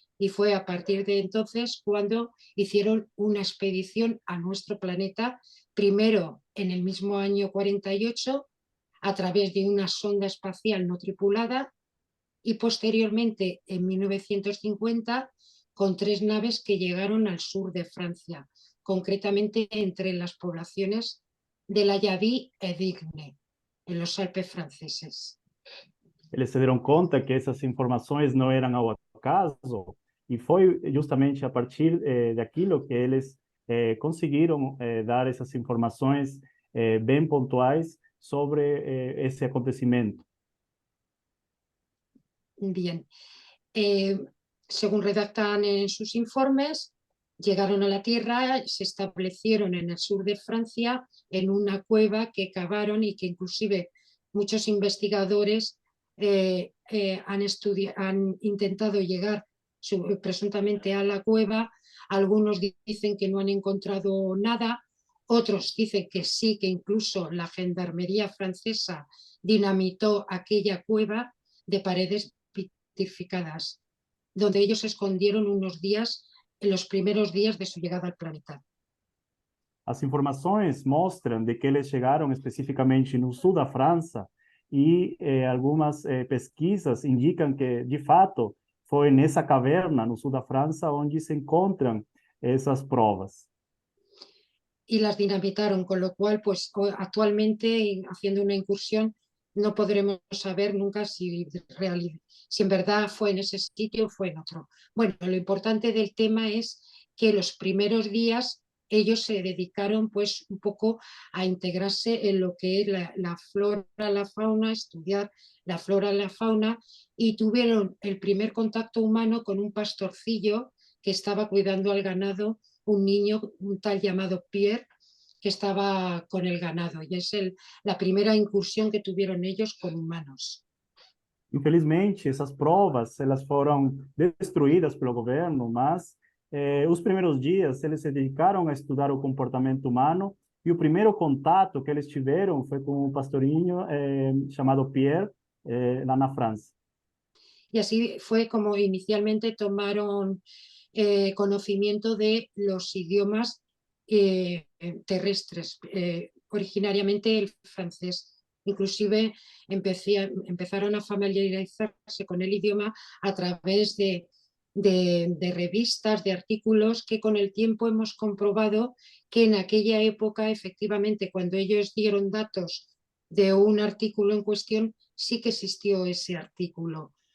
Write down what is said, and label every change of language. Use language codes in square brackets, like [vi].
[es] Y fue a partir de entonces cuando hicieron una expedición a nuestro planeta, primero en el mismo año 48, a través de una sonda espacial no tripulada, y posteriormente en 1950 con 3 naves que llegaron al sur de Francia, concretamente entre las poblaciones de la Yavie e Digne, en los Alpes franceses. [pt] Eles se deram conta que essas informações não eram ao acaso, e foi justamente a partir daquilo que eles conseguiram dar essas informações bem pontuais sobre esse acontecimento. [es] Bien, según redactan en sus informes, llegaron a la Tierra, se establecieron en el sur de Francia en una cueva que cavaron y que inclusive muchos investigadores han intentado llegar presuntamente a la cueva. Algunos dicen que no han encontrado nada, otros dicen que sí, que incluso la gendarmería francesa dinamitó aquella cueva de paredes petrificadas, donde ellos se escondieron unos días, en los primeros días de su llegada al planeta. [pt] As informações mostram de que eles chegaram especificamente no sul da França e algumas pesquisas indicam que, de fato, foi nessa caverna no sul da França onde se encontram essas provas. [es] Y las dinamitaron, con lo cual, pues actualmente, haciendo una incursión, no podremos saber nunca si en verdad fue en ese sitio o fue en otro. Bueno, lo importante del tema es que los primeros días ellos se dedicaron pues un poco a integrarse en lo que es la flora, la fauna, estudiar la flora, la fauna, y tuvieron el primer contacto humano con un pastorcillo que estaba cuidando al ganado, un niño, un tal llamado Pierre, que estaba con el ganado, y es la primera incursión que tuvieron ellos con humanos. [pt] Infelizmente, essas provas elas foram destruídas pelo governo, mas os primeiros dias eles se dedicaram a estudar o comportamento humano e o primeiro contato que eles tiveram foi com um pastorinho chamado Pierre, lá na França. [es] Y así fue como inicialmente tomaron conocimiento de los idiomas terrestres, originariamente el francés. Inclusive empezaron a familiarizarse con el idioma a través de revistas, de artículos que con el tiempo hemos comprobado que en aquella época, efectivamente, cuando ellos dieron datos de un artículo en cuestión, sí que existió ese artículo